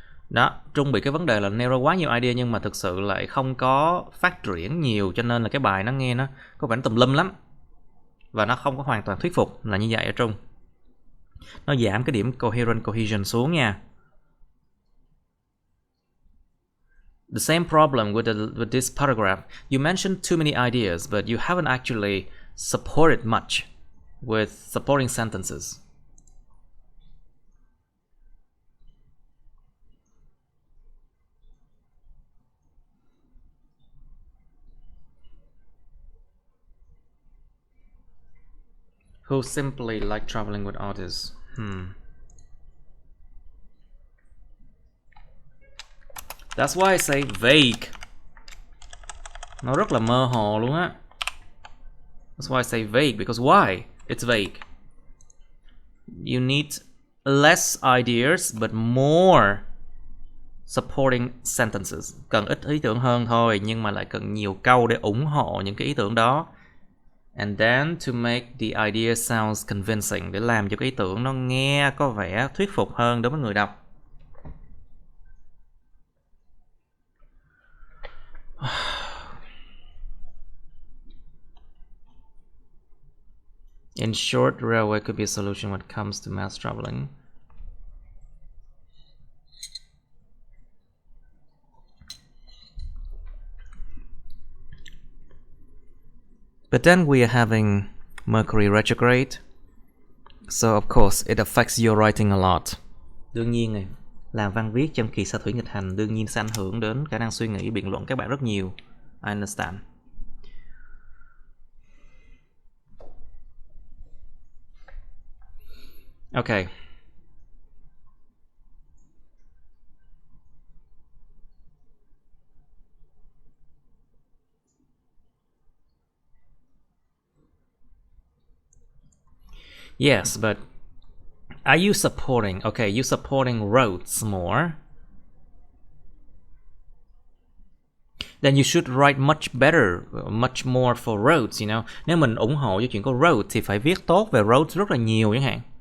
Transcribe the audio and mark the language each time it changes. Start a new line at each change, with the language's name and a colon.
Vietnamese: Đó, Trung bị cái vấn đề là nêu ra quá nhiều idea nhưng mà thực sự lại không có phát triển nhiều, cho nên là cái bài nó nghe nó có vẻ tùm lum lắm. Và nó không có hoàn toàn thuyết phục, là như vậy ở Trung. Nó giảm cái điểm cohesion xuống nha.
English: The same problem with this paragraph. You mentioned too many ideas, but you haven't actually supported much with supporting sentences. Who simply like traveling with others. That's why I say vague.
Vietnamese: Nó rất là mơ hồ luôn á.
English: That's why I say vague, because why? It's vague. You need less ideas but more supporting sentences.
Vietnamese: Cần ít ý tưởng hơn thôi, nhưng mà lại cần nhiều câu để ủng hộ những cái ý tưởng đó.
English: And then to make the idea sounds convincing,
Vietnamese: để làm cho cái ý tưởng nó nghe có vẻ thuyết phục hơn đối với người đọc.
English: In short, railway could be a solution when it comes to mass traveling. But then we are having Mercury retrograde, so of course it affects your writing a lot.
Vietnamese: Đương nhiên này, làm văn viết trong kỳ sao thủy nghịch hành đương nhiên sẽ ảnh hưởng đến khả năng suy nghĩ, biện luận các bạn rất nhiều.
English: I understand. Okay. Yes, but are you supporting? Okay, you supporting roads more. Then you should write much better, much more for roads, you know.
Vietnamese: Nếu mình ủng hộ cho chuyện có road thì phải viết tốt về roads rất là nhiều chẳng hạn.